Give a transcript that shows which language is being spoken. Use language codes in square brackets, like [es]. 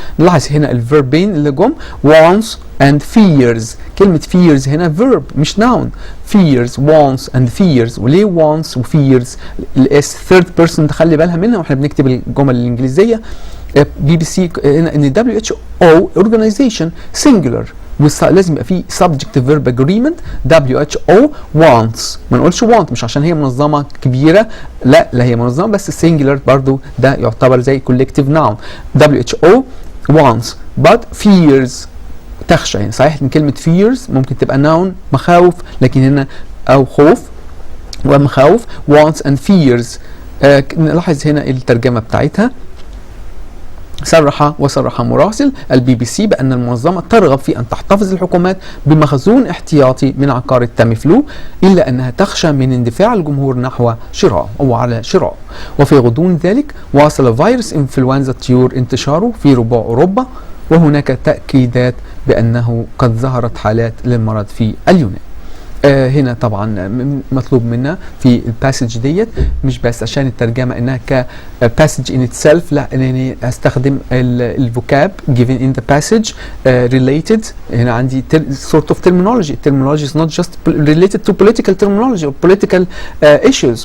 [ar] نلاحظ هنا الفيربين اللي جم [en] wants and fears. [ar] كلمة fears هنا verb مش noun. [en] fears wants and fears. [ar] وليه wants و fears الاس [en] third person [ar] تخلي بالها منها واحنا بنكتب الجمل الإنجليزية. BBC هنا ان WHO organization singular لازم يبقى في [en] subject verb agreement. [ar] WHO wants، ما نقولش want مش عشان هي منظمة كبيرة، لا هي منظمة بس singular برضو ده يعتبر زي [en] collective noun. WHO wants but fears تخشى. [ar] يعني صحيح ان كلمة fears ممكن تبقى noun مخاوف، لكن هنا او خوف ومخاوف [en] wants and fears. [ar] نلاحظ هنا الترجمة بتاعتها: صرح مراسل البي بي سي بأن المنظمة ترغب في أن تحتفظ الحكومات بمخزون احتياطي من عقار التاميفلو، إلا أنها تخشى من اندفاع الجمهور نحو شراء أو على شراء. وفي غضون ذلك واصل فيروس إنفلونزا الطيور انتشاره في ربوع أوروبا، وهناك تأكيدات بأنه قد ظهرت حالات للمرض في اليونان. هنا طبعا مطلوب منا في الباسج ديت مش بس عشان الترجمة انها كباسج in itself، لا انني استخدم الفوكاب [en] given in the passage related. [ar] هنا عندي [en] sort of terminology. Terminology is not just related to political terminology or political issues.